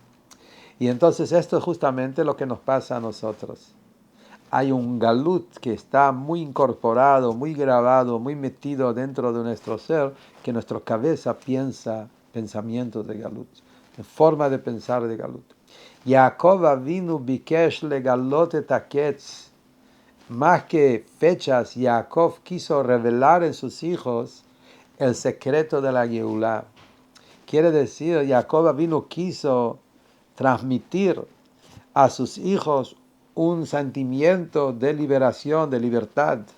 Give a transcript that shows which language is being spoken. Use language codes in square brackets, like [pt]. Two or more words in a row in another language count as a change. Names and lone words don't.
[es] Y entonces esto es justamente lo que nos pasa a nosotros. Hay un galut que está muy incorporado, muy grabado, muy metido dentro de nuestro ser, que nuestra cabeza piensa pensamientos de galut, en forma de pensar de galut. [he] יעקב אבינו ביקש לגלות את הקץ. [es] Más que fechas, Jacob quiso revelar en sus hijos el secreto de la Geulah. Quiere decir, [he] יעקב אבינו [es] quiso transmitir a sus hijos un sentimiento de liberación, de libertad.